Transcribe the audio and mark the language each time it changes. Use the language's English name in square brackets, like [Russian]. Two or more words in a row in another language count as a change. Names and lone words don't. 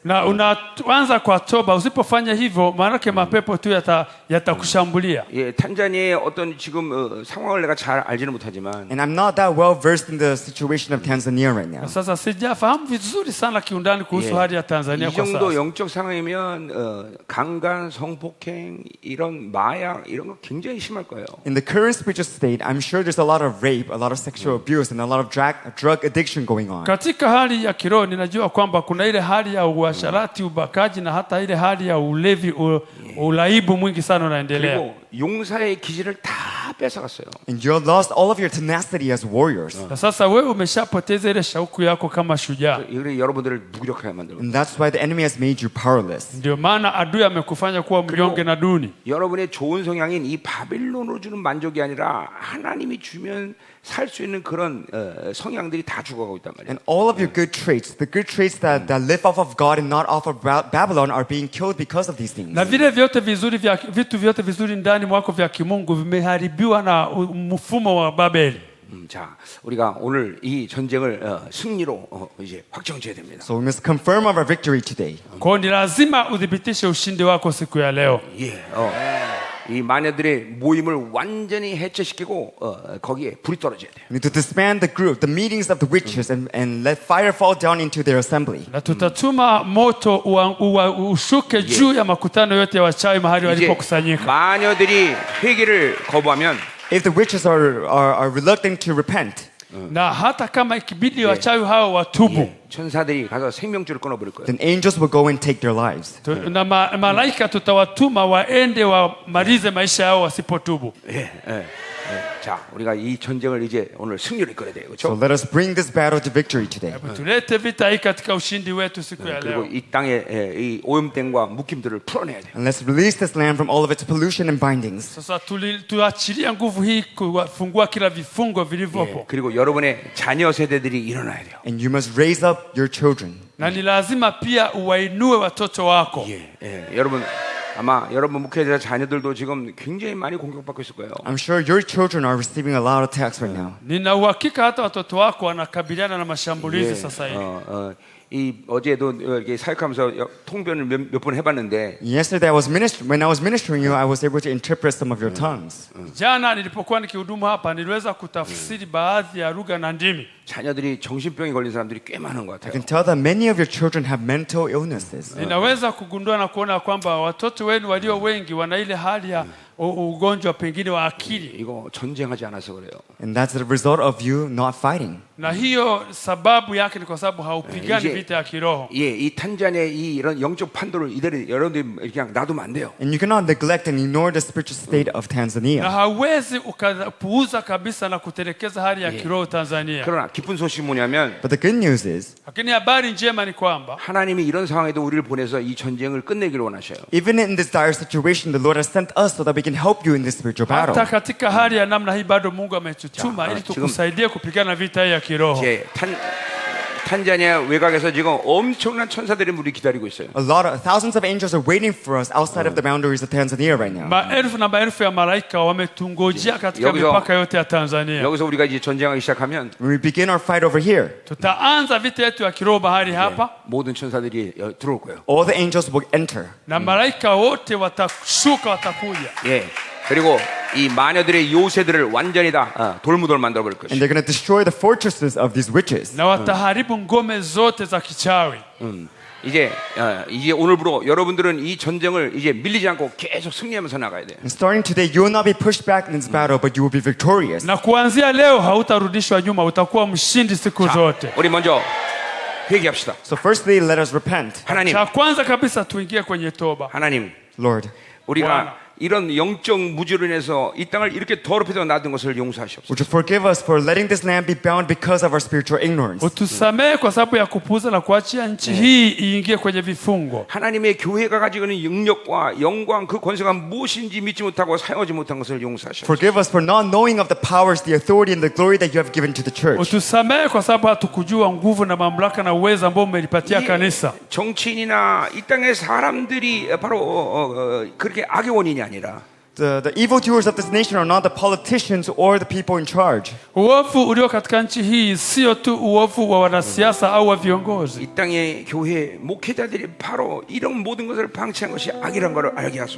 [Swahili] Na unaanza kwa toba. Usipofanya hivyo, maanake mapepo tu yatakushambulia. [Korean] 예, 탄자니아의 어떤 지금 상황을 내가 잘 알지는 못하지만 [English] And I'm not that well versed in the situation of Tanzania right now. [Swahili] Sasa sijafahamu vizuri sana kiundani kuhusu hali ya Tanzania [Korean] 이 [Swahili] kwa [Korean] 정도 [Swahili] sasa. [Korean] 영적 상황이면 강간, 성폭행, 이런 마약 이런 거 굉장히 심할 거예요. [English] In the current spiritual state, I'm sure there's a lot of rape, a lot of sexual abuse, and a lot of drug addiction going on. [Swahili] Katika hali ya kiroho ninajua kwamba kuna ile hali ya uasharati, ubakaji na hata ile hali ya ulevi, ulaibu mwingi sana unaendelea. [Korean] 그리고 용사의 기질을 다 뺏어갔어요. [English] And you lost all of your tenacity as warriors. [Swahili] Na sasa wewe umeshapoteza ile shauku yako kama shujaa. [Korean] 이게 여러분들을 무기력하게 만들고. [English] And that's why the enemy has made you powerless. [Swahili] Ndio maana adui amekufanya kuwa mnyonge na duni. [Korean] 여러분의 좋은 성향인 이 바빌론으로 주는 만족이 아니라 하나님이 주면 살 수 있는 그런 성향들이 다 죽어가고 있단 말이에요. [English] And all of your good traits, the good traits that live off of God and not off of Babylon, are being killed because of these things. [Swahili] Na vile vyote vizuri vitu vyote vizuri ndani mwako vya kimungu vimeharibiwa na mfumo wa Babeli. [Korean] 자, 우리가 오늘 이 전쟁을 승리로 이제 확정지어야 됩니다. [English] So we must confirm our victory today. [Swahili] Kwa hiyo ni lazima udhibitishe ushindi wako siku ya leo. [Korean] 예, 이 마녀들의 모임을 완전히 해체시키고 거기에 불이 떨어져야 돼요. [English] We need to disband the group, the meetings of the witches, and let fire fall down into their assembly. [Swahili] Na tutatuma moto ushuke juu ya makutano yote ya wachawi mahali [Korean] 이제 [Swahili] walipokusanyika. [Korean] 마녀들이 회개를 거부하면 [English] If the witches are reluctant to repent, [Swahili] Na hata kama ikibidi wachawi hao watubu, [Korean] 천사들이 가서 생명줄을 끊어버릴 거예요. [English] then angels will go and take their lives. [Swahili] na malaika tutawatuma waende wamalize maisha yao wasipotubu. [Korean] 자, 우리가 이 전쟁을 이제 오늘 승리를 이끌어야 돼요. [English] So [Korean] 그렇죠? [English] let us bring this battle to victory today. [Swahili] Tulete vita hii katika ushindi wetu siku ya [Korean] 그리고 [Swahili] leo. [Korean] 이 땅의 이 오염됨과 묶임들을 풀어내야 돼요. [English] And let's release this land from all of its pollution and bindings. [Swahili] Sasa tuachilia nguvu hii kufungua kila vifungo vilivyopo. [Korean] 그리고 여러분의 자녀 세대들이 일어나야 돼요. [English] And you must raise up your children. [Swahili] Na ni lazima pia uwainue watoto wako. [Korean] 여러분 아마 여러분 목회자 자녀들도 지금 굉장히 많이 공격받고 있을 거예요. [English] I'm sure your children are receiving a lot of attacks right now. [Swahili] Nina uhakika hata watoto wako wanakabiliana na mashambulizi sasa hivi. [Korean] 이 어제도 이렇게 사역하면서 통변을 몇 번 해봤는데 [English] Yesterday when I was ministering you, I was able to interpret some of your tongues. [Swahili] Jana nilipokuwa nikihudumu hapa niliweza kutafsiri baadhi ya lugha na ndimi. [Korean] 자녀들이 정신병이 걸린 사람들이 꽤 많은 것 [English] I [Korean] 같아요. [English] can tell that many of your children have mental illnesses. [Swahili] Ninaweza kugundua na kuona kwamba watoto wenu walio wengi wana ile hali ya ugonjwa pengine wa akili. [Korean] 이거 전쟁하지 않아서 그래요. [English] And that's the result of you not fighting. [Swahili] Na hiyo sababu yake ni kwa sababu haupigani vita ya kiroho. [Korean] 이 탄자니아의 이런 영적 판도를 이대로 여러분들이 그냥 놔두면 안 돼요. [English] And you cannot neglect and ignore the spiritual state of [Swahili] Na Tanzania. hauwezi ukapuuza kabisa na kutelekeza hali ya kiroho Tanzania. [Korean] 그러나 기쁜 소식이 뭐냐면 [English] But the good news is, [Swahili] Lakini habari njema ni kwamba [Korean] 하나님이 이런 상황에도 우리를 보내서 이 전쟁을 끝내기를 원하셔요. [English] even in this dire situation, the Lord has sent us so that we can help you in this spiritual battle. [Swahili] hata katika hali ya namna hii bado Mungu ametutuma Ja, ili [Korean] 지금- [Swahili] tukusaidie kupigana vita hii ya kiroho. [Korean] 이제 탄자니아 외곽에서 지금 엄청난 천사들이 우리 기다리고 있어요. [English] Thousands of angels are waiting for us outside of the boundaries of Tanzania right now. [Swahili] Maelfu na maelfu ya malaika wametungojea katika [Korean] 여기서- [Swahili] mipaka yote ya Tanzania. [Korean] 여기서 우리가 이제 전쟁하기 시작하면 [English] When we begin our fight over here, [Swahili] Tutaanza vita yetu ya kiroho bahari hapa [Korean] 모든 천사들이 들어올 거예요. [English] all the angels will enter. [Swahili] na malaika wote watashuka, watakuja. [Korean] 그리고 이 마녀들의 요새들을 완전히 다 돌무돌 만들어 버릴 [English] And [Korean] 것이에요. [English] they're going to destroy the fortresses of these witches. [Swahili] Na wataharibu ngome zote za kichawi. [Korean] 이제 오늘부로 여러분들은 이 전쟁을 이제 밀리지 않고 계속 승리하면서 나가야 돼요. [English] And starting today, you will not be pushed back in this battle, but you will be victorious. [Swahili] Na kuanzia leo hautarudishwa nyuma, utakuwa mshindi siku zote. [Korean] 우리 먼저 회개합시다. [English] So firstly, let us repent. [Korean] 하나님, [Swahili] Cha kwanza kabisa tuingie kwenye toba. [Korean] 하나님, [English] Lord, [Korean] 우리가 이런 영적 무지로 인해서 이 땅을 이렇게 더럽혀서 놔둔 것을 용서하시옵소서. [English] would you forgive us for letting this land be bound because of our spiritual ignorance? [Swahili] Utusamehe kwa sababu ya kupuuza na kuachia nchi hii iingie kwenye vifungo. [Korean] 하나님의 교회가 가지고 있는 능력과 영광 그 권세가 무엇인지 믿지 못하고 사용하지 못한 것을 용서하시옵소서. [English] Forgive us for not knowing of the powers, the authority, and the glory that you have given to the church. [Swahili] Utusamehe kwa sababu hatukujua nguvu na mamlaka na uwezo ambao umelipatia kanisa. [Korean] 정치인이나 이 땅의 사람들이 바로 그렇게 악의 원인이 아니라 [English] The evildoers of this nation are not the politicians or the people in charge. [Swahili] Uovu ulio katika nchi hii sio tu uovu wa wanasiasa au wa viongozi. [Korean] 이 땅의 교회 목회자들이 바로 이런 모든 것을 방치한 것이 악이란 것을 알게 하소서.